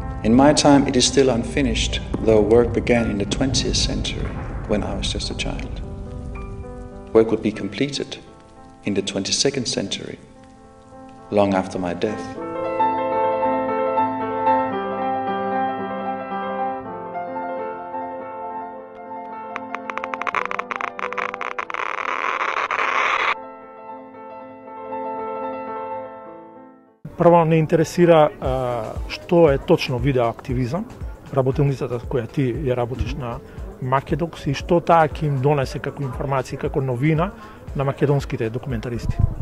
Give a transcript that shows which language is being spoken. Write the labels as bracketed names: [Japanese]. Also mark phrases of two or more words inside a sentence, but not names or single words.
[English] In my time, it is still unfinished, though work began in the 20th century, when I was just a child. Work would be completed in the 22nd century, long after my death. [Macedonian] Прво не интересира што е точно видеоактивизам, работилницата која ти ја работиш на Македокс и што таа ќе им донесе како информација, како новина на македонските документаристи.